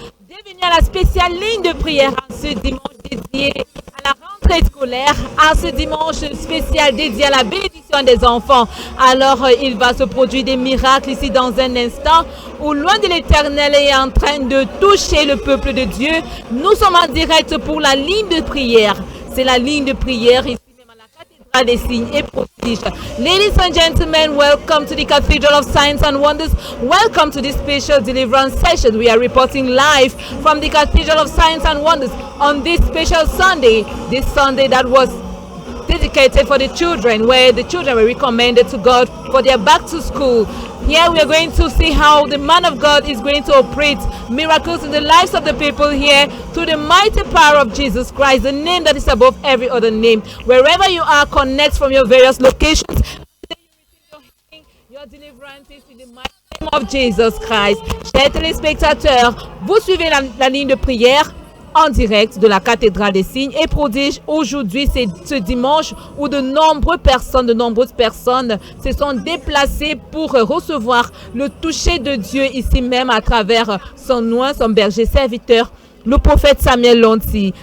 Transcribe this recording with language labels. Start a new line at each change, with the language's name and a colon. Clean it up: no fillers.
French: Bienvenue à la spéciale ligne de prière en ce dimanche dédié à la rentrée scolaire, à ce dimanche spécial dédié à la bénédiction des enfants. Alors il va se produire des miracles ici dans un instant où loin de l'Éternel est en train de toucher le peuple de Dieu. Nous sommes en direct pour la ligne de prière. C'est la ligne de prière ici. Des signes et prodiges.
English: Ladies and gentlemen, welcome to the Cathedral of Signs and Wonders. Welcome to this special deliverance session. We are reporting live from the Cathedral of Signs and Wonders on this special Sunday, this Sunday that was dedicated for the children, where the children were recommended to God for their back to school. Here we are going to see how the man of God is going to operate miracles in the lives of the people here through the mighty power of Jesus Christ, the name that is above every other name. Wherever you are, connect from your various locations. Your deliverance is in the mighty name of Jesus Christ.
French: Chers téléspectateurs, vous suivez la ligne de prière en direct de la cathédrale des signes et prodiges. Aujourd'hui, c'est ce dimanche où de nombreuses personnes se sont déplacées pour recevoir le toucher de Dieu ici même à travers son oint, son berger serviteur, le prophète Samuel Lonti.